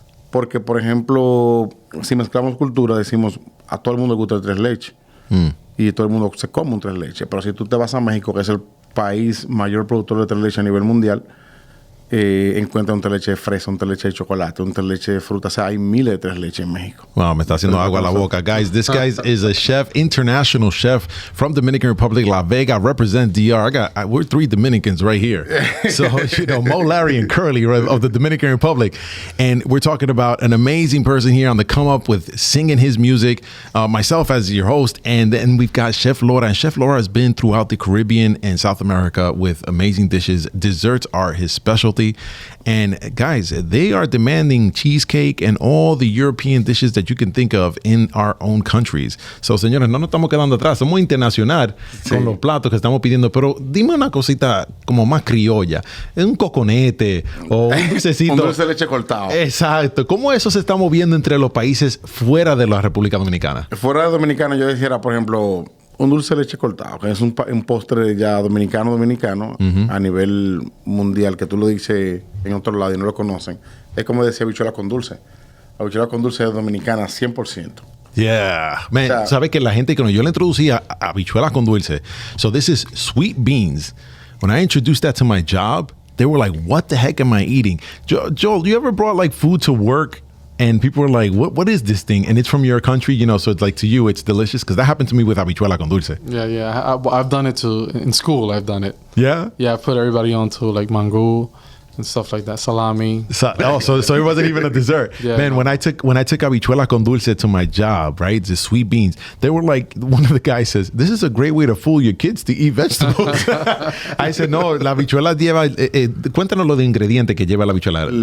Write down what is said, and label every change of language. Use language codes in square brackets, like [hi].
[es] Porque, por ejemplo, si mezclamos cultura, decimos, a todo el mundo le gusta el tres leches. Y todo el mundo se come un tres leches. Pero si tú te vas a México, que es el país mayor productor de tres leches a nivel mundial, encuentra un tres leche de fresa, un tres leche de chocolate, un tres leche de fruta. O sea, hay miles de tres leches en México. Wow, me está haciendo agua a la boca. [en] Guys, this guy is a chef, international chef from Dominican Republic, La Vega, represent DR. We're 3 Dominicans right here. So, Mo, Larry, and Curly of the Dominican Republic. And we're talking about an amazing person here on the come up with singing his music, myself as your host, and then we've got Chef Laura. And Chef Laura has been throughout the Caribbean and South America with amazing dishes. Desserts are his specialty. And guys, they are demanding cheesecake and all the European dishes that you can think of in our own countries. [es] So, señores, no nos estamos quedando atrás. Somos internacional con los platos que estamos pidiendo. Pero dime una cosita como más criolla. Un coconete o un dulcecito. Un dulce de leche cortado. Exacto. ¿Cómo eso se está moviendo entre los países fuera de la República Dominicana? Fuera de Dominicana yo dijera, por ejemplo, un dulce de leche cortado, que es un postre ya dominicano a nivel mundial, que tú lo dices en otro lado y no lo conocen. Es como decía habichuela con dulce. La habichuela con dulce es dominicana 100%. [en] Yeah. [es] Man, ¿sabe que la gente que yo le introducía habichuelas con dulce? [en] So this is sweet beans. When I introduced that to my job, they were like, what the heck am I eating? Joel, you ever brought like food to work and people were like, what is this thing? And it's from your country, so it's like to you, it's delicious. Because that happened to me with habichuela con dulce. Yeah. I've done it too. In school, I've done it. Yeah? Yeah, I put everybody on to like mango and stuff like that, salami. So it wasn't even a dessert. Yeah, Man, no. when I took habichuela con dulce to my job, right, the sweet beans, they were like, one of the guys says, this is a great way to fool your kids to eat vegetables. I said, [es] no, la habichuela lleva, cuéntanos lo de ingredientes que lleva la habichuela.